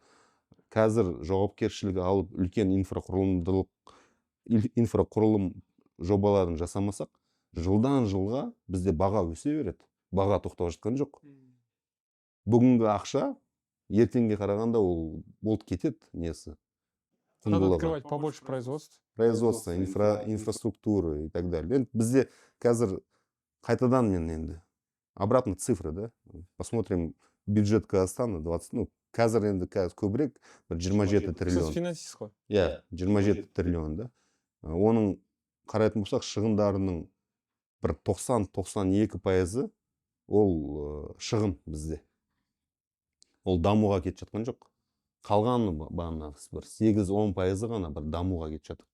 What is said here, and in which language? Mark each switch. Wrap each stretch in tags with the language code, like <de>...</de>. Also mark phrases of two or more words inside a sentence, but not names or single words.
<kk>Қазір жауапкершілігі алып үлкен инфрақұрылым жобаларын жасамасақ, жылдан жылға бізде баға өсе береді. Баға тоқтап жатқан жоқ. Бүгінгі ақша ертеңге қарағанда ол болып кетеді несі.</kk> <ru>Надо открывать побольше производств. Производство, инфраструктуры и так далее.</ru> <kk>Енді бізде қазір қайтадан мен енді</kk> <ru>обратно цифры, да? Посмотрим бюджет Казахстана 20,</ru> <kk>қазір енді көбірек 27 триллион. Сіз финансист қой. 27 триллион, да? Оның қарайтын болсақ, шығындарының бір 90-92% ол шығын бізде. Ол дамуға кетіп жатқан жоқ. Қалғаны бағана бір 8-10% ғана бір дамуға кетіп жатыр.</kk>